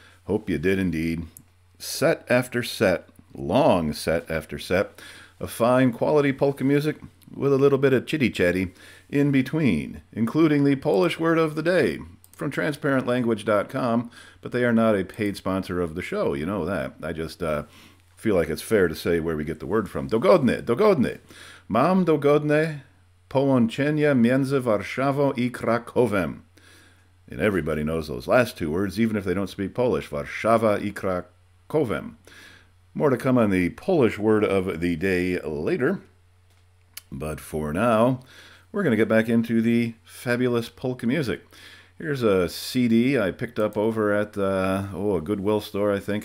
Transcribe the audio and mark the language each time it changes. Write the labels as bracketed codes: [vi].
[en] Hope you did indeed. Set after set, long set after set, of fine quality polka music with a little bit of chitty-chatty in between, including the Polish word of the day from transparentlanguage.com, but they are not a paid sponsor of the show, you know that. I just feel like it's fair to say where we get the word from. [pl] Dogodne, dogodne. Mam dogodne połączenie między Warszawą I Krakowem. [en] And everybody knows those last two words, even if they don't speak Polish. [pl] Warszawa I Krakowem. [en] More to come on the Polish word of the day later. But for now, we're going to get back into the fabulous polka music. Here's a CD I picked up over at a Goodwill store, I think.